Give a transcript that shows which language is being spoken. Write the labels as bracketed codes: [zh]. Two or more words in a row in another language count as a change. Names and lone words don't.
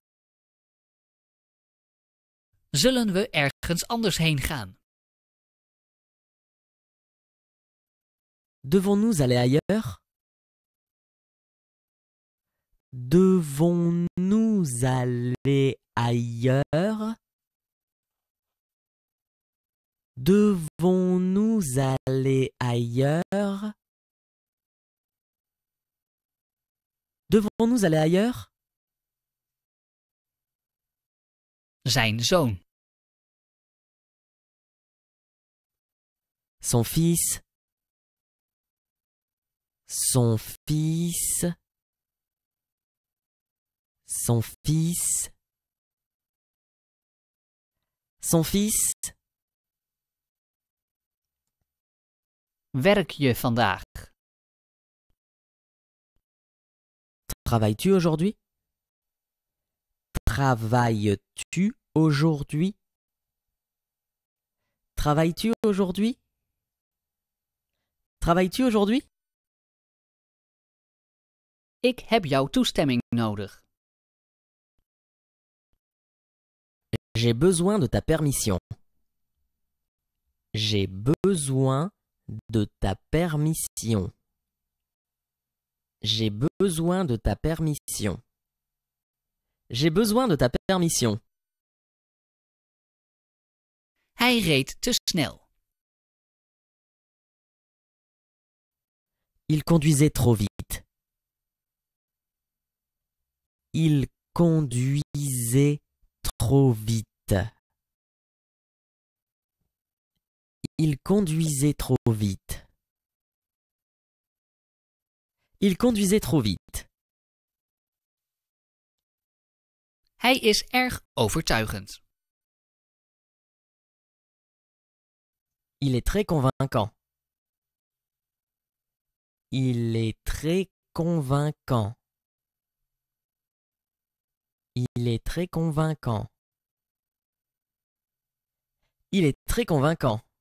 [nl] Zullen we ergens anders heen gaan? [fr] Devons-nous aller ailleurs? Devons-nous aller ailleurs? Devons-nous aller ailleurs? Devons-nous aller ailleurs? [nl] Zijn zoon. [fr] Son fils. Son fils. Son fils. Son fils. [nl] Werk je vandaag? [fr] Travailles-tu aujourd'hui? Travailles-tu aujourd'hui? Travailles-tu aujourd'hui? Travailles-tu aujourd'hui? [nl] Ik heb jouw toestemming nodig. [fr] J'ai besoin de ta permission. J'ai besoin de ta permission. J'ai besoin de ta permission. J'ai besoin de ta permission. [nl] Hij reed te snel. [fr] Il conduisait trop vite. Il conduisait trop vite. Il conduisait trop vite. Il conduisait trop vite. [nl] Hij is erg overtuigend. [fr] Il est très convaincant. Il est très convaincant. Il est très convaincant. Il est très convaincant.